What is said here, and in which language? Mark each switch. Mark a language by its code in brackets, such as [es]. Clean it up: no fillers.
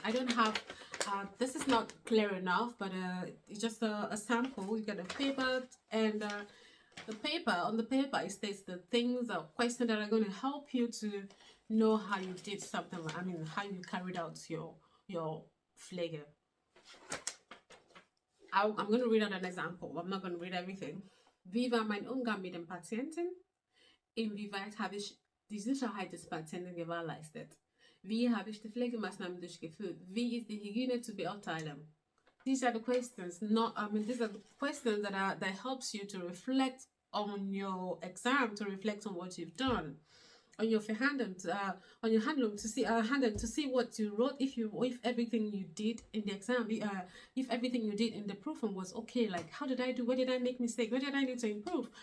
[en] I don't have, this is not clear enough, but it's just a sample. You get a paper, and on the paper it states the things or questions that are going to help you to know how you did something. I mean, how you carried out your Pflege. I'm going to read out an example. I'm not going to read everything. [de] Wie war mein Umgang mit dem Patienten? Inwieweit habe ich die Sicherheit des Patienten gewährleistet? Wie habe ich die Pflegemaßnahmen durchgeführt? Wie ist die Hygiene zu beurteilen? [en] These are the questions. These are the questions that helps you to reflect on your exam, to reflect on what you've done, on your handling, to see what you wrote, if everything you did in the exam, if everything you did in the proofing was okay. Like, how did I do? Where did I make mistake? Where did I need to improve?